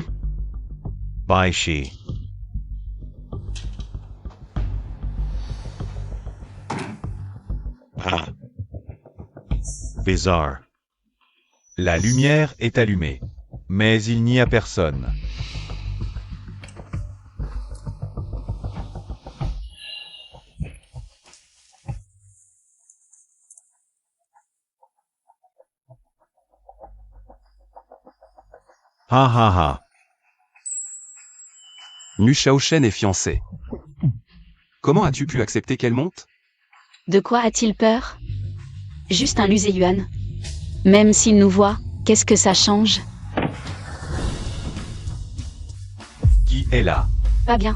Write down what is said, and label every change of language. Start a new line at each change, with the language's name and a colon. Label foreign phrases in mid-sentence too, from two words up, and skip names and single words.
French: Bye she. Ah. Bizarre. La lumière est allumée, mais il n'y a personne. Ha ha ha. Mu Shaoshen est fiancé. Comment as-tu pu accepter qu'elle monte? De quoi a-t-il peur? Juste un Lu Zeyuan. Même s'il nous voit, qu'est-ce que ça change? Qui est là? Pas bien.